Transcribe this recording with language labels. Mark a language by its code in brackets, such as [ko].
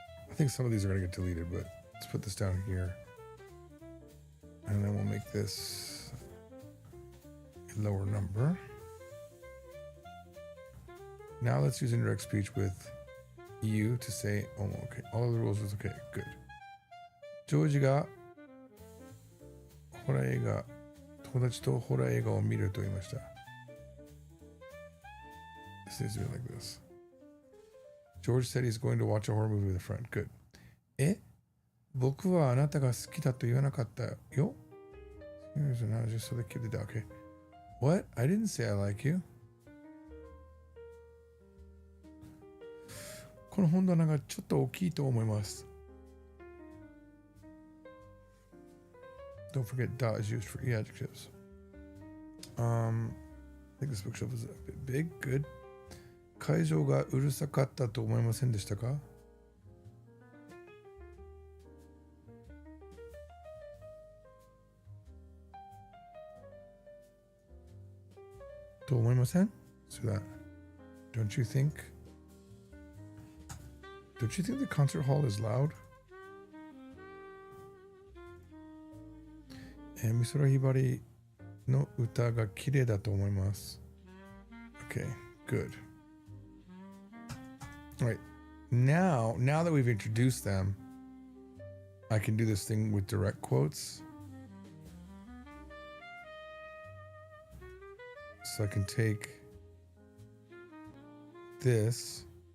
[en] I think some of these are going to get deleted, but let's put this down here. And then we'll make this a lower number. Now let's use indirect speech with you to say, oh, okay, all of the rules is okay, good. [ja] George がホラー映画、友達とホラー映画を見ると言いました。 [en] This needs to be like this. George said he's going to watch a horror movie with a friend. Good. [ja] 僕はあなたが好きだと言わなかったよ。 [en] Here's an just so they keep it down. Okay. What? I didn't say I like you. [ja] この本棚がちょっと大きいと思います。 [en] Don't forget dot is used for e adjectives. I think this bookshelf is a bit big. Good. [ja] 会場がうるさかったと思いませんでしたか？と思いません？ [en] So that, don't you think the concert hall is loud? [ja] 美空ひばりの歌が綺麗だと思います。 [en] Okay, good. All right, now that we've introduced them, I can do this thing with direct quotes. So I can take this.